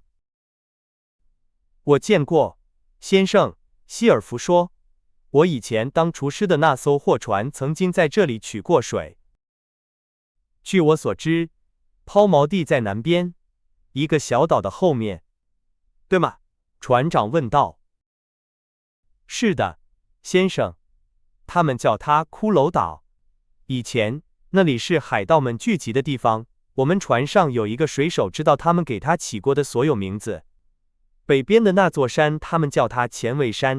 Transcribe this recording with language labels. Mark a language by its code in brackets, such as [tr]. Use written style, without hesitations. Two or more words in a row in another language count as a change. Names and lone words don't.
[zh] 我見過，先生，希爾弗說。我以前當廚師的那艘貨船曾經在這裡取過水。據我所知，拋錨地在南邊，一個小島的後面，對嗎？船長問道。是的，先生，他們叫它骷髏島。以前，那裡是海盜們聚集的地方。我們船上有一個水手知道他們給他起過的所有名字。北邊的那座山，他們叫它前桅山。